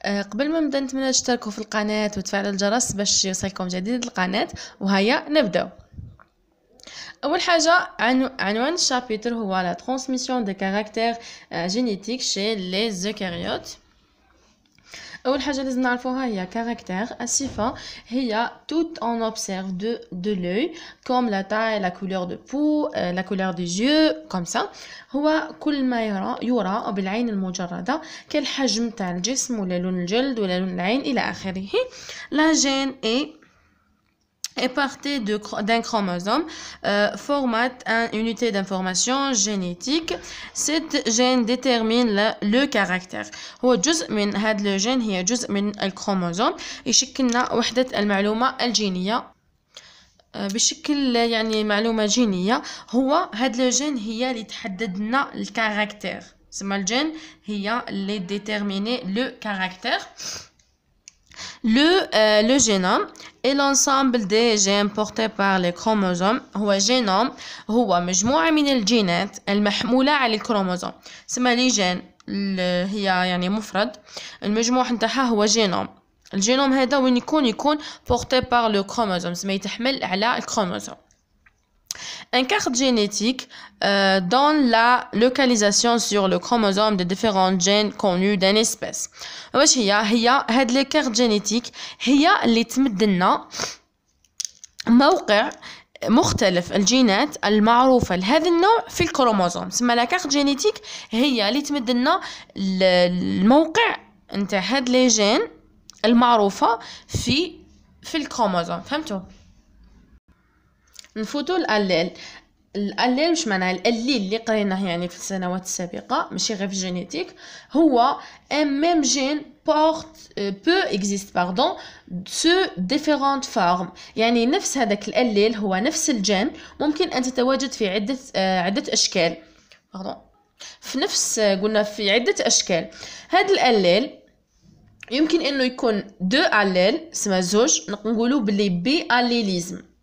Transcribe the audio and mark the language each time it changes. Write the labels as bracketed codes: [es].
[ar] قبل ما نبدا نتمنى تشتركوا في القناة وتفعلوا الجرس باش يوصلكم جديد القناة. وهيا نبداو. اول حاجه عنوان الشابيتر هو [fr] لا ترانسميسيون دي كاركتير جينيتيك شي لي زوكاريوت. [ar] اول حاجه لازم نعرفوها هي كاركتير. الصفه هي [fr] tout on observe de l'œil comme la taille, la couleur de peau, la couleur des yeux comme ça. [ar] هو كل ما يرى بالعين المجرده كالحجم تاع الجسم ولا لون الجلد ولا لون العين الى اخره. [fr] la gène est partie d'un chromosome, formate une unité d'information génétique. Cette gène détermine le caractère. [ar] هو جزء من هذا الجين، هي جزء من الكروموزوم يشكلنا وحدة المعلومة الجينية بشكل يعني معلومة جينية. هو هذا الجين هي اللي تحدد لنا الكاركتير، سما الجين هي اللي [fr] déterminer le caractère. Le génome est l'ensemble des gènes portés par les chromosomes. [ar] هو جينوم هو مجموعة من الجينات المحمولة على الكروموزوم. سما لي جين هي يعني مفرد، المجموع نتاعها هو جينوم. الجينوم هذا وين يكون [fr] porté par le chromosome، [ar] سما يتحمل على الكروموزوم. [fr] Un carte génétique donne la localisation sur le chromosome de différents gènes connus d'une espèce. [ar] واش هي هاد لي كارت جينيتيك هي اللي تمدلنا موقع مختلف الجينات المعروفة لهذا النوع في الكروموزوم. سما لا كارت جينيتيك هي اللي تمدلنا الموقع نتاع هاد لي جين المعروفة في الكروموزوم. فهمتوا؟ نفوتوا الاليل واش معناها؟ الاليل اللي قريناه يعني في السنوات السابقه ماشي غير في الجينيتيك. [fr] هو ان ميم جين peut existe sous différentes formes. [ar] يعني نفس هذاك الاليل هو نفس الجين ممكن ان تتواجد في عده اشكال. في نفس قلنا في عده اشكال. هذا الاليل يمكن انه يكون دو اليل اسمها زوج، نقولوا باللي بي اليليزم.